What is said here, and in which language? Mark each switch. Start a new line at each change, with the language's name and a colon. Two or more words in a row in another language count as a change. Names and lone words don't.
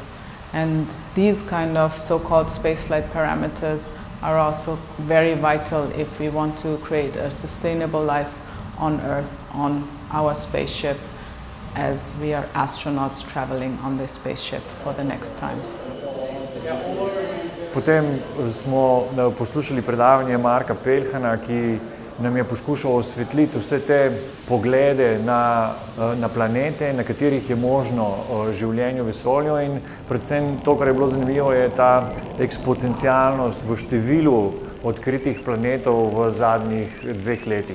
English: And these kind of so-called spaceflight parameters are also very vital if we want to create a sustainable life on Earth, on our spaceship, as we are astronauts traveling on this spaceship for the next time.
Slovenian: Potem smo poslušali predavanje Marka Pelhana, ki nam je poskušal osvetliti vse te poglede na planete, na katerih je možno življenje v vesolju, in predvsem to, kar je bilo zanimivo, je ta eksponencialnost v številu odkritih planetov v zadnjih 2 letih.